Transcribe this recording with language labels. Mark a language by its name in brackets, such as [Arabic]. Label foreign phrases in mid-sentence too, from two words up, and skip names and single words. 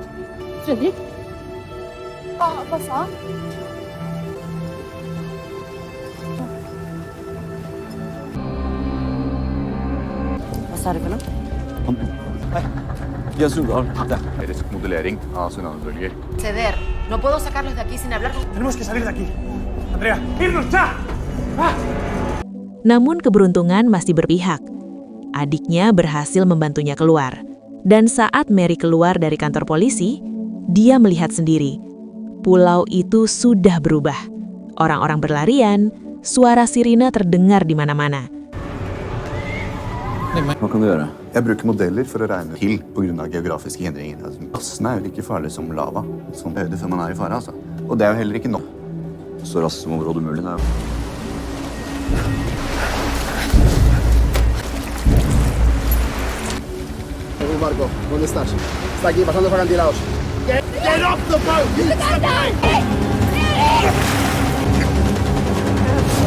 [Norwegian] Fredrik? Hva sa han? Hva sa du for noe? Deres modellering av tsunamibølger. [Spanish] Ceder. No puedo sacarlos de aquí sin hablar con... Tenemos que salir de aquí. Andrea, irnos ya. [Indonesian] Namun keberuntungan masih berpihak. Adiknya berhasil membantunya keluar. Dan saat Mary keluar dari kantor polisi, dia melihat sendiri. Pulau itu sudah berubah. Orang-orang berlarian, suara sirine terdengar di mana-mana. [Norwegian] Hva kan du gjøre? Jeg bruker modeller for å regne til på grunn av geografiske hindringer. Gassene er jo like farlige som lava. Sånn høyde før man er i fare, altså. Og det er jo heller ikke nok. Så raskt som overhodet umulig. Det er jo... [Spanish] Marco, ¿dónde estás? Está aquí, pasando por acantilados. [English] Get off the boat!